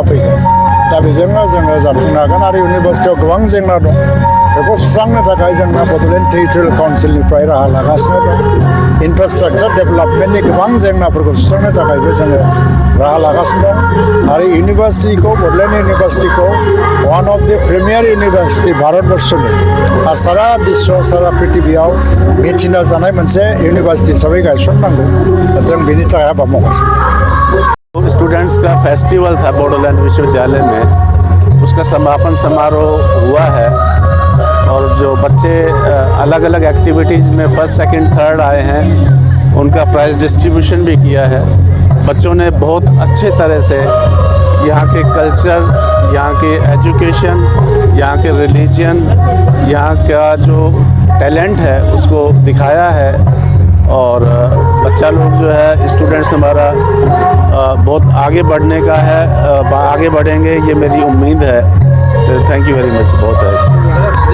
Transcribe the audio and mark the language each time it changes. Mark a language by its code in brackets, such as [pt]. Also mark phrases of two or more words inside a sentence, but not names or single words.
[brx] फैगोन दा बेजोंनो जोङो जाफुंनो हागोन आरो इउनिभार्सिटियाव गोबां जेंना दं बेखौ सुस्रांनो थाखाय जोंना बड'लेण्ड टेरिटरियेल काउन्सिलनिफ्राय राहा लागासिनो दं [en] infrastructure development [brx] गोबां जेंनाफोरखौ सुस्रांनो थाखायबो जोङो राहा लागासिनो दं आरो इउनिभार्सिटिखौ बड'लेण्ड इउनिभार्सिटिखौ [en] one of the premier university [brx] भारतबर्षनि आरो सारा बिश्व सारा पृथिबियाव मिथिना जानाय मोनसे इउनिभार्सिटि हिसाबै गायसननांगौ जों बेनि थाखाय हाबा मावगासिनो [hi] स्टूडेंट्स का फेस्टिवल था बोडोलैंड विश्वविद्यालय में उसका समापन समारोह हुआ है और जो बच्चे अलग अलग एक्टिविटीज़ में [en] first second third [hi] आए हैं उनका [en] prize distribution [hi] भी किया है बच्चों ने बहुत अच्छे तरह से यहाँ के कल्चर यहाँ के एजुकेशन यहाँ के रिलीजन यहाँ का जो टैलेंट है उसको दिखाया है और बच्चा लोग जो है स्टूडेंट्स हमारा बहुत आगे बढ़ने का है आगे बढ़ेंगे ये मेरी उम्मीद है [en] thank you very much [hi] बहुत है